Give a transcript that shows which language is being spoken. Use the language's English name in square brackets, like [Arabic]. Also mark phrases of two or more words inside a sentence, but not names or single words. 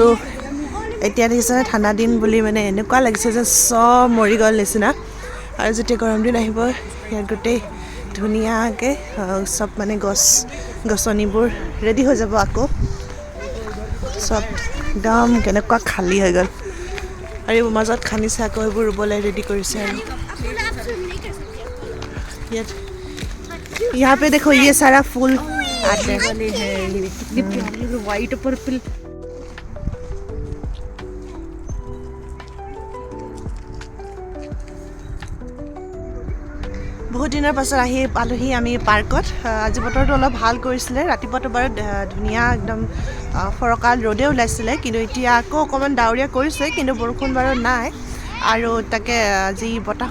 [Assamese] এতিয়া দেখিছেনে ঠাণ্ডা দিন বুলি মানে এনেকুৱা লাগিছে যে চব মৰি গ'ল নিচিনা আৰু যেতিয়া গৰম দিন আহিব ইয়াত গোটেই ধুনীয়াকৈ চব মানে গছনিবোৰ ৰেডি হৈ যাব আকৌ চব একদম কেনেকুৱা খালী হৈ গ'ল আৰু এইবোৰ মাজত খান্দিছে আকৌ এইবোৰ ৰুবলৈ ৰেডি কৰিছে আৰু [Hindi] यहाँ पे देखो ये सारा फूल आते हैं [English] white purple [Assamese] বহুত দিনৰ পাছত আহি পালোহি আমি পাৰ্কত আজি বতৰটো অলপ ভাল কৰিছিলে ৰাতিপুৱাটো বাৰু ধুনীয়া একদম ফৰকাল ৰ'দে ওলাইছিলে কিন্তু এতিয়া আকৌ অকণমান ডাৱৰীয়া কৰিছে কিন্তু বৰষুণ বাৰু নাই আৰু তাকে আজি বতাহো